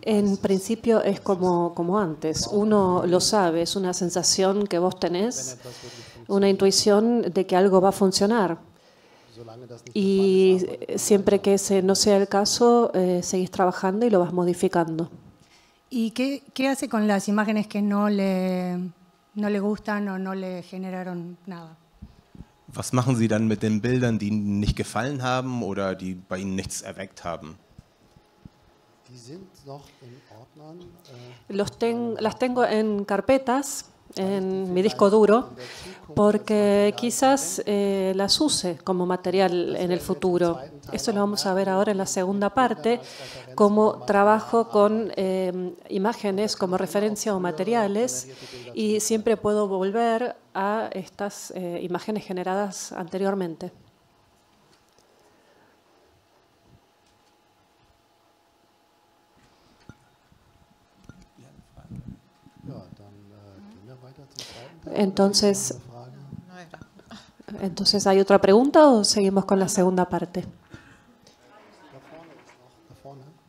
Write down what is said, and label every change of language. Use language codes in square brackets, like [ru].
[es] En principio es como antes. Uno lo sabe, es una sensación que vos tenés, una intuición de que algo va a funcionar. [de] solange das nicht [es] Y siempre que ese no sea el caso, seguís trabajando y lo vas modificando. ¿Y qué hace con las imágenes que no le gustan o no le generaron nada? [de] Was machen Sie dann mit den Bildern, die Ihnen nicht gefallen haben oder die bei Ihnen nichts erweckt haben? die sind noch in Ordnern. [es] Las tengo en carpetas, en mi disco duro, porque quizás las use como material en el futuro. Eso lo vamos a ver ahora en la segunda parte, cómo trabajo con imágenes como referencia o materiales y siempre puedo volver a estas imágenes generadas anteriormente. [de] Ja, dann gehen wir weiter zum zweiten Teil. [es] Entonces, [de] Frage. [es] ¿hay otra pregunta o seguimos con la segunda parte? [de] Da vorne ist noch, da vorne.